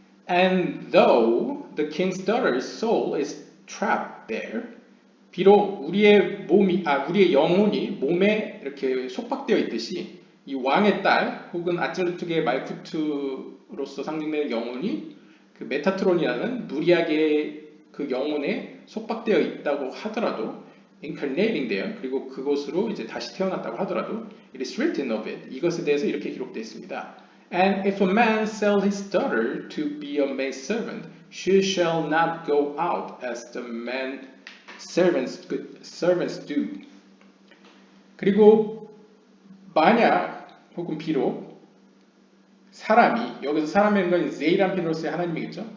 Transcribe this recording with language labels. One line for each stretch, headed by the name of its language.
English: And though the king's daughter's soul is trapped there,
Korean: 비록 우리의 영혼이 몸에 이렇게 속박되어 있듯이 이 왕의 딸 혹은 아칠루트계의 말쿠트로서 상징되는 영혼이 그 메타트론이라는 무리하게 그 영혼에 속박되어 있다고 하더라도
English: incarnating there,
Korean: 그리고 그곳으로 이제 다시 태어났다고 하더라도
English: it is written of it,
Korean: 이것에 대해서 이렇게 기록되어 있습니다.
English: And if a man sell his daughter to be a maidservant, she shall not go out as the man servants do.
Korean: 그리고 만약 혹은 비록 사람이, 여기서 사람이라는 건 제이람피노스의 하나님이겠죠.